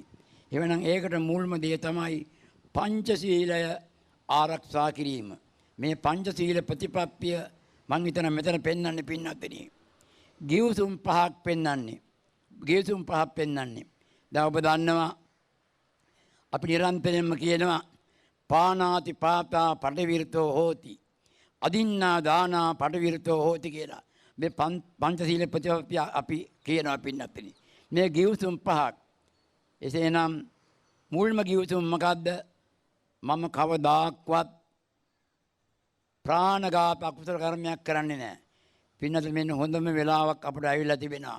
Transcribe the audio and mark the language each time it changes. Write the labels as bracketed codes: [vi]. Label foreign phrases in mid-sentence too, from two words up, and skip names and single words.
[si] එවනම් ඒකට මුල්ම දේ තමයි පංචශීලය ආරක්ෂා කිරීම. මේ පංචශීල ප්‍රතිපත්තිය මං හිතන මෙතන පෙන්වන්නේ පින්නතුනි. ගිවිසුම් පහක් පෙන්වන්නේ. ගිවිසුම් පහක් පෙන්වන්නේ. දැන් ඔබ දන්නවා අපි නිරන්තරයෙන්ම කියනවා [pi] පානාති පාතා පටිවිරතෝ හෝති. අදින්නා දානා පටිවිරතෝ හෝති කියලා. [si] මේ පංචශීල ප්‍රතිපත්ති අපි කියනවා පින්නතුනි. මේ ගිවිසුම් පහක්. එසේනම් මුල්ම ගිවිසුම මොකද්ද? මම කවදාක්වත් ප්‍රාණඝාත අකුසල කර්මයක් කරන්නේ නැහැ. පින්නතුනි මෙන්න හොඳම වෙලාවක් අපිට ඇවිල්ලා තිබෙනවා.